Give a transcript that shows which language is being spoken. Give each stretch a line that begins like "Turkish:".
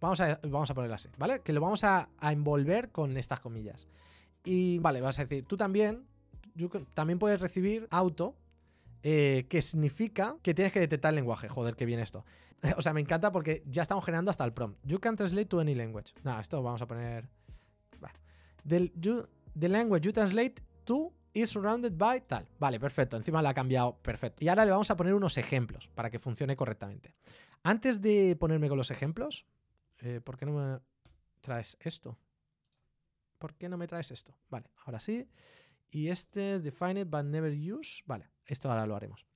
Spanish: Vamos a ponerlo así, ¿vale? Que lo vamos a envolver con estas comillas. Y vale, vas a decir, tú también puedes recibir auto, que significa que tienes que detectar el lenguaje. Joder, qué bien esto. O sea, me encanta porque ya estamos generando hasta el prompt.
English: You can translate to any language.
Spanish: No, esto vamos a poner...
English: The language you translate to is surrounded by tal.
Spanish: Vale, perfecto. Encima la ha cambiado. Perfecto. Y ahora le vamos a poner unos ejemplos para que funcione correctamente. Antes de ponerme con los ejemplos, ¿por qué no me traes esto? ¿Por qué no me traes esto? Vale, ahora sí. Y este es
English: defined but never use.
Spanish: Vale, esto ahora lo haremos.